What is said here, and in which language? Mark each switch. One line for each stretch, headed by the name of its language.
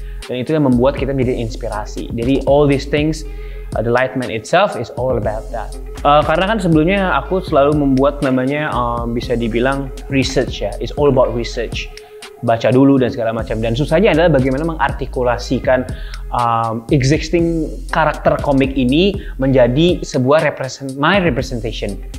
Indonesian: Dan itu yang membuat kita menjadi inspirasi.
English: Jadi all these things, the Lightman itself is all about that.
Indonesian: Karena kan sebelumnya aku selalu membuat namanya bisa dibilang research ya.
English: It's all about research.
Indonesian: Baca dulu dan segala macam. Dan susahnya adalah bagaimana mengartikulasikan existing karakter komik ini menjadi sebuah
English: my representation.